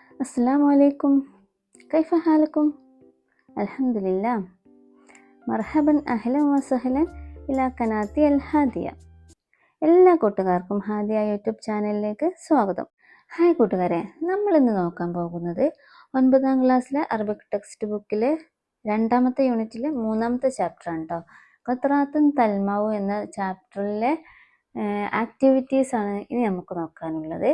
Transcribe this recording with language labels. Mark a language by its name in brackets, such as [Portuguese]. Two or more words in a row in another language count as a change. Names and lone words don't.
[Arabic] السلام عليكم. كيف حالكم؟ الحمد لله. مرحبا أهلا وسهلا إلى قناتي الഹാദിയ. [Malayalam] എല്ലാ കൂട്ടുകാർക്കും ഹാദിയ യൂട്യൂബ് ചാനലിലേക്ക് സ്വാഗതം. ഹായ് കൂട്ടുകാരെ, നമ്മൾ ഇന്ന് നോക്കാൻ പോകുന്നത് 9ാം ക്ലാസ്സിലെ [English] Arabic text [Malayalam] ബുക്കിലെ 2ാമത്തെ യൂണിറ്റിലെ 3ാമത്തെ ചാപ്റ്ററാണ് കേട്ടോ. ഖത്റാത്തുൻ തൽമാവു എന്ന ചാപ്റ്ററിലെ ആക്ടിവിറ്റീസ് ആണ് ഇനി നമുക്ക് നോക്കാനുള്ളത്.